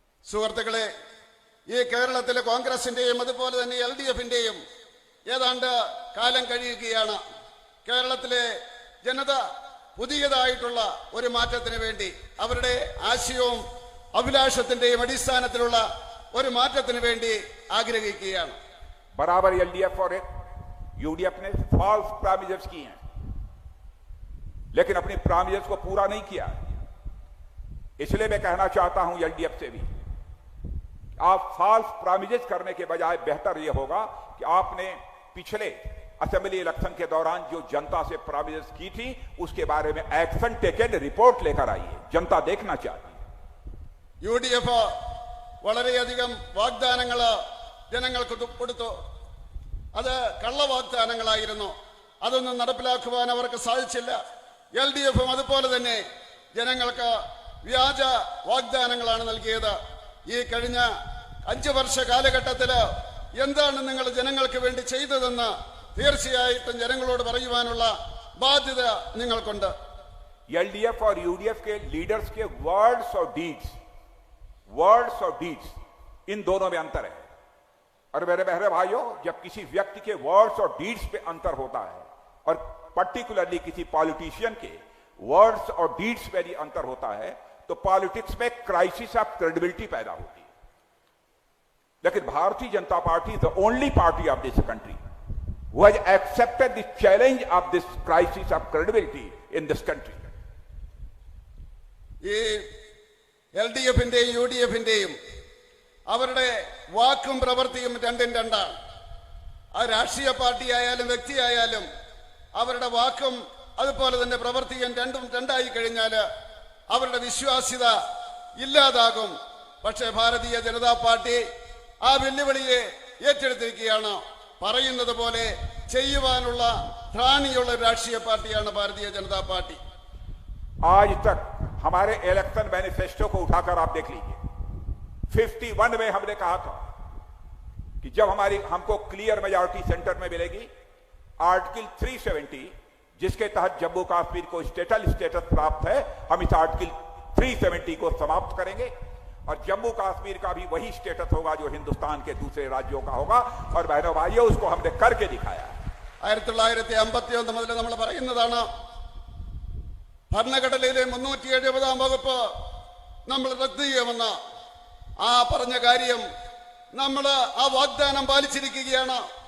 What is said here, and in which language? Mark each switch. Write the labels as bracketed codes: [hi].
[ml] സുഹൃത്തുക്കളെ, ഈ കേരളത്തിലെ കോൺഗ്രസിന്റെയും അതുപോലെ തന്നെ LDF-ന്റെയും ഏതാണ്ട് കാലം കഴിയുകയാണ്. കേരളത്തിലെ ജനത പുതിയതായിട്ടുള്ള ഒരു മാറ്റത്തിന് വേണ്ടി അവരുടെ ആശയവും അഭിലാഷത്തിന്റെയും അടിസ്ഥാനത്തിലുള്ള ഒരു മാറ്റത്തിന് വേണ്ടി ആഗ്രഹിക്കുകയാണ്. [hi] बराबर LDF और UDF ने फॉल्स प्रॉमिसेस किए हैं लेकिन अपनी प्रॉमिसेस को पूरा नहीं किया. इसलिए मैं कहना चाहता हूं LDF से भी, आप फॉल्स प्रॉमिसेस करने के बजाय बेहतर यह होगा कि आपने पिछले असेंबली इलेक्शन के दौरान जो जनता से प्रॉमिसेस की थी उसके बारे में एक्शन टेकन रिपोर्ट लेकर आइए. जनता देखना चाहती है. [ml] UDF വളരെയധികം വാഗ്ദാനങ്ങൾ ജനങ്ങൾക്ക് കൊടുത്തു. അത് കള്ളവാഗ്ദാനങ്ങളായിരുന്നു. അതൊന്നും നടപ്പിലാക്കുവാൻ അവർക്ക് സാധിച്ചില്ല. LDFും അതുപോലെ തന്നെ ജനങ്ങൾക്ക് വ്യാജ വാഗ്ദാനങ്ങളാണ് നൽകിയത്. ഈ കഴിഞ്ഞ 5 വർഷ കാലഘട്ടത്തിൽ എന്താണ് നിങ്ങൾ ജനങ്ങൾക്ക് വേണ്ടി ചെയ്തതെന്ന് തീർച്ചയായിട്ടും ജനങ്ങളോട് പറയുവാനുള്ള ബാധ്യത നിങ്ങൾക്കുണ്ട്. [hi] LDF और UDF के लीडर्स के वर्ड्स और डीड्स इन दोनों में अंतर है. और मेरे बहरे भाइयों, जब किसी व्यक्ति के वर्ड्स और डीड्स पे अंतर होता है और पर्टिकुलरली किसी पॉलिटिशियन के वर्ड्स और डीड्स पे भी अंतर होता है तो पॉलिटिक्स में क्राइसिस ऑफ क्रेडिबिलिटी पैदा होती है. [en] लेकिन Bharatiya Janata Party is the only party of this country who has accepted the challenge of this crisis of credibility in this country. [ml] ഈ LDFന്റെയും UDFന്റെയും അവരുടെ വാക്കും പ്രവൃത്തിയും രണ്ടും രണ്ടാണ്. ആ രാഷ്ട്രീയ പാർട്ടിയായാലും വ്യക്തിയായാലും അവരുടെ വാക്കും അതുപോലെ തന്നെ പ്രവൃത്തിയും രണ്ടും രണ്ടായി കഴിഞ്ഞാൽ അവരുടെ വിശ്വാസ്യത ഇല്ലാതാകും. പക്ഷേ ഭാരതീയ ജനതാ പാർട്ടി ആ വെല്ലുവിളിയെ ഏറ്റെടുത്തിരിക്കുകയാണ്. പറയുന്നത് പോലെ ചെയ്യുവാനുള്ള ത്രാണിയുള്ള രാഷ്ട്രീയ പാർട്ടിയാണ് ഭാരതീയ ജനതാ പാർട്ടി. [hi] आज तक हमारे इलेक्शन मैनिफेस्टो को उठाकर आप देख लीजिए. 51 में हमने कहा था कि जब हमको क्लियर मेजॉरिटी सेंटर में मिलेगी, आर्टिकल 370 जिसके तहत जम्मू कश्मीर को स्टेटस प्राप्त है, हम इस आर्टिकल 370 को समाप्त करेंगे और जम्मू कश्मीर का भी वही स्टेटस होगा जो हिंदुस्तान के दूसरे राज्यों का होगा. और बहनों भाइयों, उसको हमने करके दिखाया. [ml] 1951 മുതൽ നമ്മൾ പറയുന്നതാണ് ഭരണഘടനയിലെ 370 വകുപ്പ് നമ്മൾ റദ്ദ് ചെയ്യുമെന്ന്. ആ പറഞ്ഞ കാര്യം നമ്മൾ ആ വാഗ്ദാനം പാലിച്ചിരിക്കുകയാണ്.